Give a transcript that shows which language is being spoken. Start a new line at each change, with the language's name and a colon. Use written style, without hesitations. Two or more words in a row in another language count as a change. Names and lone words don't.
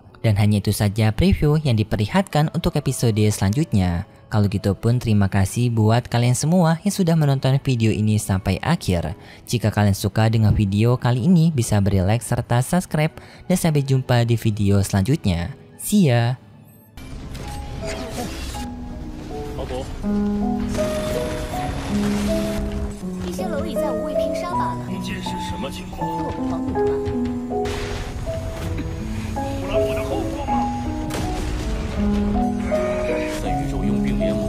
Indonesian: Dan hanya itu saja preview yang diperlihatkan untuk episode selanjutnya. Kalau gitu pun terima kasih buat kalian semua yang sudah menonton video ini sampai akhir. Jika kalian suka dengan video kali ini bisa beri like serta subscribe. Dan sampai jumpa di video selanjutnya.
English: See ya!
Chinese: 一些蝼蚁在无畏拼杀罢了。这是什么情况？拓扑防护团。不然我的后果吗？在宇宙佣兵联盟，